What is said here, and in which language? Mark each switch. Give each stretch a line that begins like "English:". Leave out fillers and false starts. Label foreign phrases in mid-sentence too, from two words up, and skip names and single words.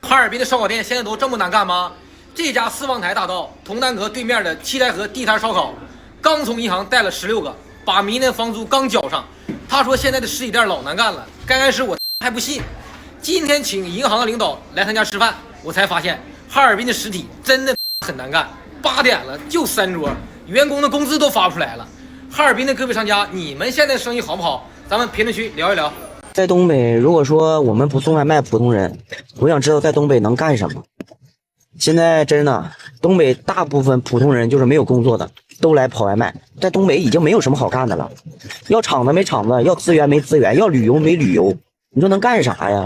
Chinese: 哈爾濱的燒烤店現在都這麼難幹嗎？這家四望台大道同丹閣對面的七台河地攤燒烤，剛從銀行貸了16個，把明年房租剛交上。他說現在的實體店老難幹了，剛開始我還不信，今天請銀行的領導來他家吃飯，我才發現哈爾濱的實體真的很難幹。8點了就3桌，員工的工資都發不出來了。哈爾濱的各位商家，你們現在生意好不好？咱們評論區聊一聊。在東北，如果說我們不送外賣，普通人，我想知道在東北能幹什麼。現在真的，東北大部分普通人就是沒有工作的，都來跑外賣。在東北已經沒有什麼好幹的了，要廠子沒廠子，要資源沒資源，要旅遊沒旅遊，你說能幹啥呀？